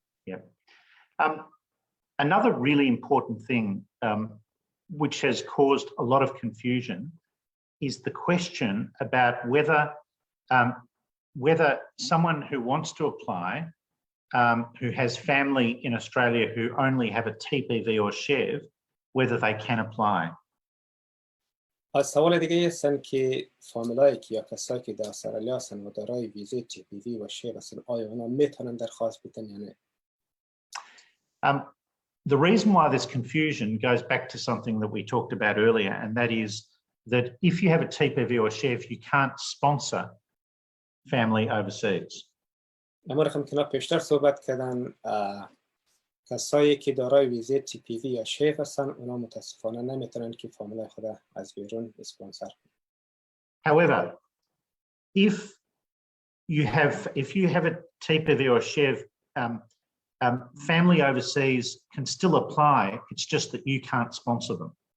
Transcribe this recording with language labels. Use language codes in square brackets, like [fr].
[en] Yeah. Another really important thing which has caused a lot of confusion is the question about whether someone who wants to apply, who has family in Australia who only have a TPV or SHEV, whether they can apply. [fa] سوال دیگه هستن که فامیلایی که یا کسایی که در استرالیا هستن و دارای ویزای TPV و SHEV هستن، آیا اونا میتونن درخواست بدن یا نه؟ [en] The reason why there's confusion goes back to something that we talked about earlier, and that is that if you have a TPV or SHEV, you can't sponsor family overseas. [fa] اما رقم که پیشتر صحبت کردن، کسایی که دارای ویزای TPV یا SHEV هستن اونا متاسفانه نمیتونن که فامیلای خود از بیرون اسپانسر کنن. [en] However, if you have a TPV or SHEV, family overseas can still apply. It's just that you can't sponsor them.